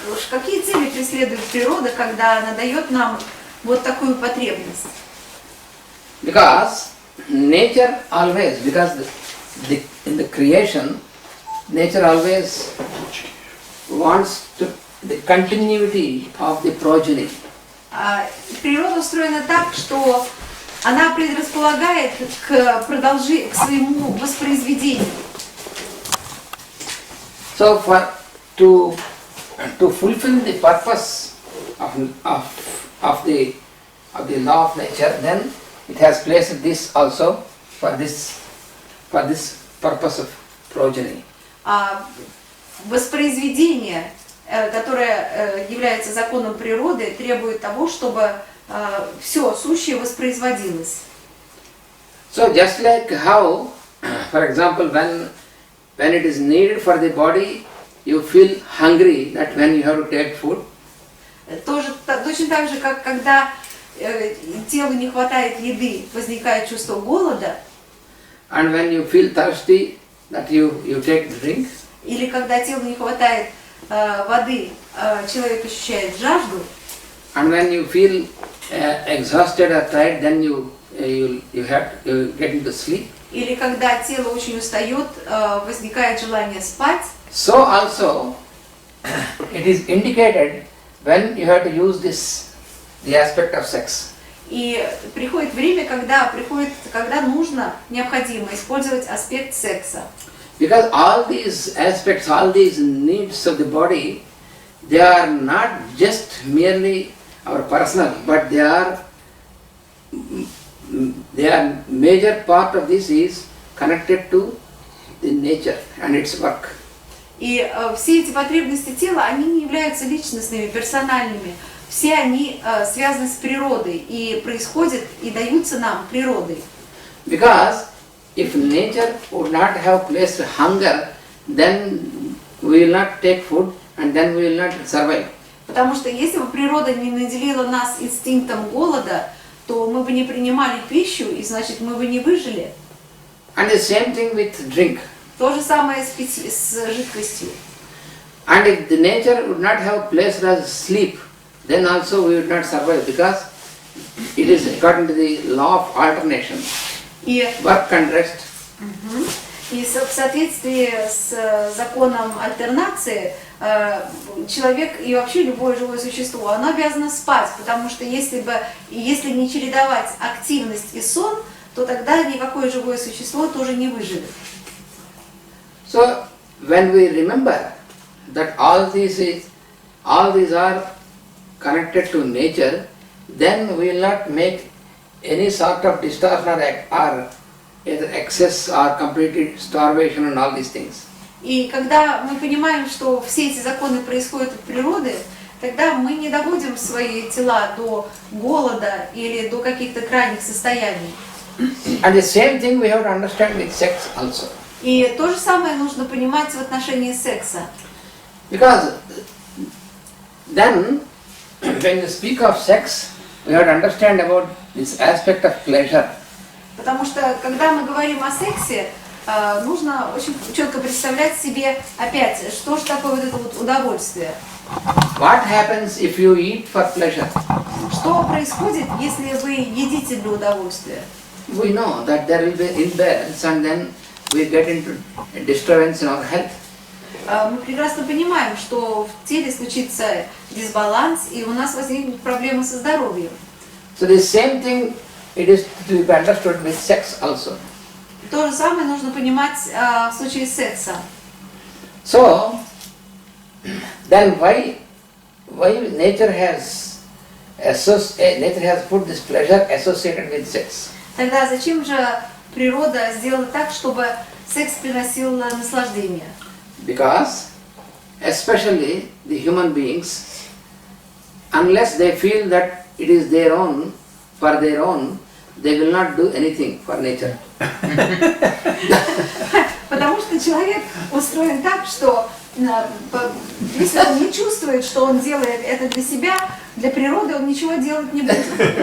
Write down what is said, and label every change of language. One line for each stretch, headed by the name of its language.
Russian: Какие цели преследует природа, когда она дает нам вот такую потребность?
English: Because nature always, in the creation, nature always wants the continuity of the progeny.
Russian: Природа устроена так, что она предрасполагает к своему воспроизведению.
English: So to fulfill the purpose of the law of nature, then it has placed this also for this purpose of progeny.
Russian: Воспроизведение, которое является законом природы, требует того, чтобы все сущее воспроизводилось.
English: So just like how, for example, when it is needed for the body, you feel hungry, that when you have to take food.
Russian: Точно так же, как когда телу не хватает еды, возникает чувство голода.
English: And when you feel thirsty, that you take drink.
Russian: Или когда телу не хватает воды, человек ощущает жажду.
English: And when you feel exhausted or tired, then you get into sleep.
Russian: Или когда тело очень устает, возникает желание спать.
English: So also, it is indicated when you have to use the aspect of sex.
Russian: И приходит время, когда нужно, необходимо использовать аспект секса.
English: Because all these aspects, all these needs of the body, they are not just merely our personal, but they are major part of this is connected to the nature and its work.
Russian: И все эти потребности тела, они не являются личностными, персональными. Все они связаны с природой и происходят и даются нам природой.
English: Because if nature would not have placed hunger, then we will not take food and then we will not survive.
Russian: Потому что если бы природа не наделила нас инстинктом голода, то мы бы не принимали пищу, и значит мы бы не выжили.
English: And the same thing with drink.
Russian: То же самое с жидкостью.
English: And if the nature would not have placed us sleep, then also we would not survive because it is according to the law of alternation, work and rest.
Russian: И в соответствии с законом альтернации человек и вообще любое живое существо, оно обязано спать, потому что если не чередовать активность и сон, то тогда никакое живое существо тоже не выживет.
English: So when we remember that all these are connected to nature, then we will not make any sort of distortion or either excess or complete starvation and all these things.
Russian: И когда мы понимаем, что все эти законы происходят от природы, тогда мы не доводим свои тела до голода или до каких-то крайних состояний.
English: And the same thing we have to understand with sex also.
Russian: И то же самое нужно понимать в отношении секса.
English: Because then, when you speak of sex, we have to understand about this aspect of pleasure.
Russian: Потому что, когда мы говорим о сексе, нужно очень четко представлять себе опять, что же такое вот это вот удовольствие.
English: What happens if you eat for pleasure?
Russian: Что происходит, если вы едите для удовольствия?
English: We know that there will be imbalance and then we get into disturbance in our health.
Russian: Мы прекрасно понимаем, что в теле случится дисбаланс, и у нас возникнут проблемы со здоровьем.
English: So the same thing it is to be understood with sex also.
Russian: То же самое нужно понимать в случае секса.
English: So then why nature has put this pleasure associated with sex?
Russian: Тогда зачем же природа сделала так, чтобы секс приносил наслаждение?
English: Because especially the human beings, unless they feel that it is their own, for their own, they will not do anything for nature.
Russian: Потому что человек устроен так, что если он не чувствует, что он делает это для себя, для природы он ничего делать не будет.